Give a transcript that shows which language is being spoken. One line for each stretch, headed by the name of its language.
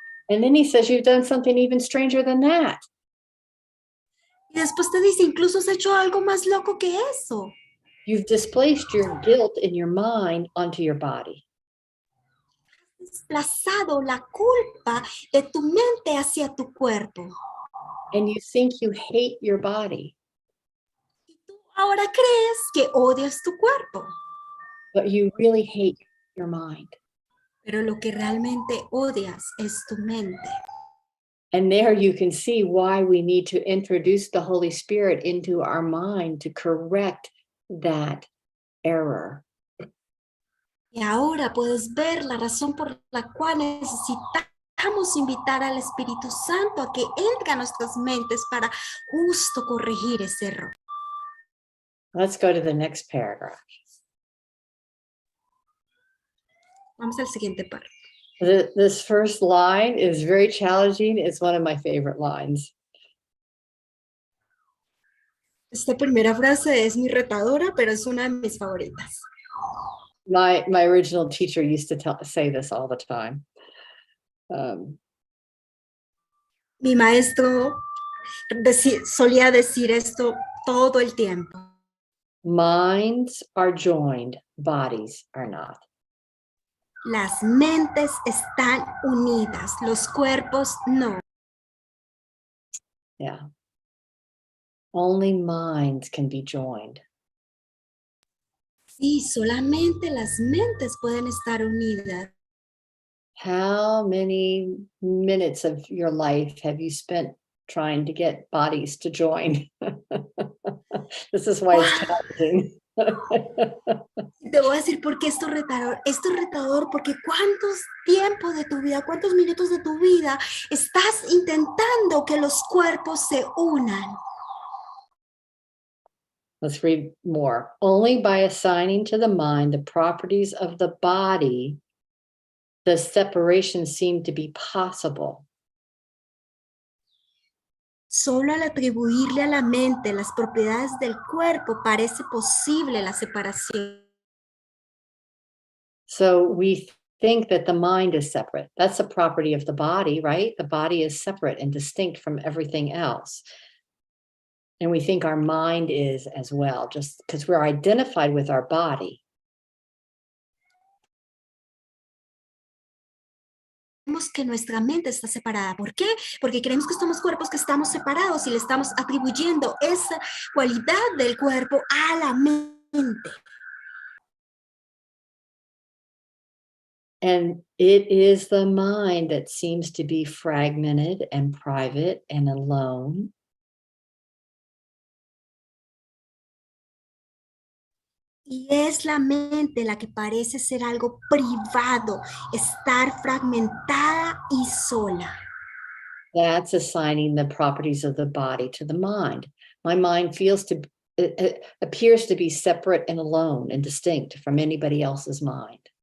English: And then he says, you've done something even stranger than that.
Spanish: Y después te dice, incluso has hecho algo más loco que eso.
English: You've displaced your guilt in your mind onto your body.
Spanish: Has desplazado la culpa de tu mente hacia tu cuerpo.
English: And you think you hate your body.
Spanish: Y tú ahora crees que odias tu cuerpo.
English: But you really hate your mind.
Spanish: Pero lo que realmente odias es tu mente.
English: And there you can see why we need to introduce the Holy Spirit into our mind to correct that error.
Spanish: Y ahora puedes ver la razón por la cual necesitamos invitar al Espíritu Santo a que entre a nuestras mentes para justo corregir ese error.
English: Let's go to the next paragraph.
Spanish: Vamos al siguiente párrafo.
English: This first line is very challenging. It's one of my favorite lines.
Spanish: Esta primera frase es muy retadora, pero es una de mis favoritas.
English: My original teacher used to say this all the time.
Spanish: Mi maestro solía decir esto todo el tiempo.
English: Minds are joined, bodies are not.
Spanish: Las mentes están unidas, los cuerpos no.
English: Yeah. Only minds can be joined.
Spanish: Sí, solamente las mentes pueden estar unidas.
English: How many minutes of your life have you spent trying to get bodies to join? This is why it's challenging.
Spanish: Te voy a decir por qué esto es retador. Esto es retador porque cuántos tiempos de tu vida, cuántos minutos de tu vida estás intentando que los cuerpos se unan.
English: Let's read more. Only by assigning to the mind the properties of the body does separation seem to be possible.
Spanish: Solo al atribuirle a la mente las propiedades del cuerpo parece posible la separación.
English: So we think that the mind is separate. That's a property of the body, right? The body is separate and distinct from everything else. And we think our mind is as well, just because we're identified with our body.
Spanish: Creemos que nuestra mente está separada. ¿Por qué? Porque creemos que somos cuerpos que estamos separados y le estamos atribuyendo esa cualidad del cuerpo a la mente.
English: And it is the mind that seems to be fragmented and private and alone.
Spanish: Y es la mente la que parece ser algo privado, estar fragmentada y sola.
English: That's assigning the properties of the body to the mind. My mind it appears to be separate and alone and distinct from anybody else's mind.